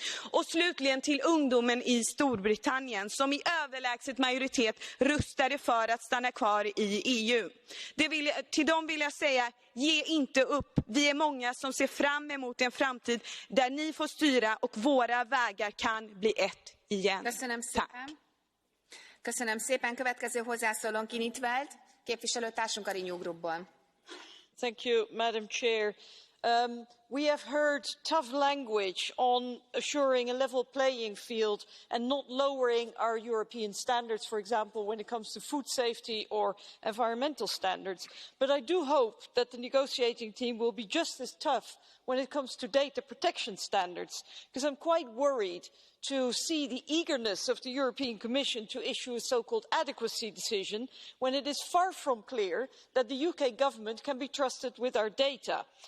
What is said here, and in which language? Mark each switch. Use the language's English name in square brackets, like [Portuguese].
[Swedish] Och slutligen till ungdomen i Storbritannien som i överlägset majoritet röstade för att stanna kvar i EU. Till dem vill jag säga, ge inte upp. Vi är många som ser fram emot en framtid där ni får styra och våra vägar kan bli ett igen. Tack. [Hungarian] Köszönöm szépen. Következő hozzászólónk Initvált, képviselőtársunk a Renew Groupból. [English] Thank you, Madam Chair. We have heard tough language on assuring a level playing field and not lowering our European standards, for example, when it comes to food safety or environmental standards. But I do hope that the negotiating team will be just as tough when it comes to data protection standards, because I'm quite worried to see the eagerness of the European Commission to issue a so-called adequacy decision when it is far from clear that the UK government can be trusted with our data.